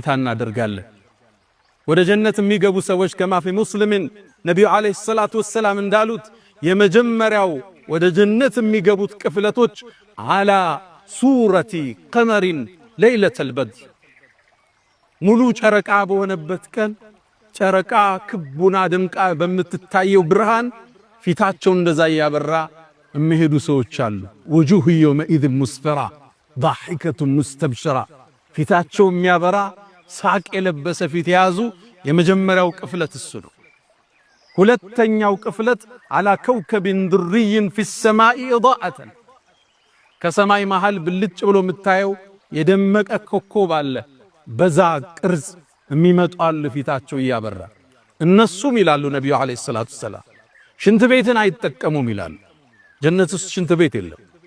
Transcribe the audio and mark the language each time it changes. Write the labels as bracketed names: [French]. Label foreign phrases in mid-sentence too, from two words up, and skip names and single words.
[Amharic] እናደርጋለን። ወደ ጀነት የሚገቡ ሰዎች [Arabic] كما في مسلم [Amharic] ነቢዩ [Arabic] عليه الصلاة والسلام [Amharic] እንዳሉት የመጀመሪያው ወደ ጀነት የሚገቡት ቅፍለቶች [Arabic] على صورة القمر ليلة البدر [Amharic] ሙሉ ጨረቃ በሆነበት ቀን ጨረቃ ክቡና ድምቃ በምትታየው ብርሃን ፊታቸው እንደዛ ያበራ የሚሄዱ ሰዎች አሉ። [Arabic] وجوه يومئذ مسفرة ضاحكة مستبشرة [Amharic] ፊታቸው የሚያበራ ሳቅ የለበሰ ፊት ያዙ። የመጀመሪያው ቅፍለት እሱ ነው። ሁለተኛው ቅፍለት [Arabic] على كوكب دري في السماء إضاءة [Amharic] ከሰማይ መሃል ብልጭ ብሎ የምታየው የደመቀ ኮከብ አለ። በዛ ቅርጽ የሚመጣሉ ፊታቸው ያበራ። እነሱም ይላሉ ነብዩ [Arabic] عليه الصلاة السلام [Amharic] ሽንት ቤትን አይጠቀሙም ይላሉ። ጀነት ውስጥ ሽንት ቤት የለም።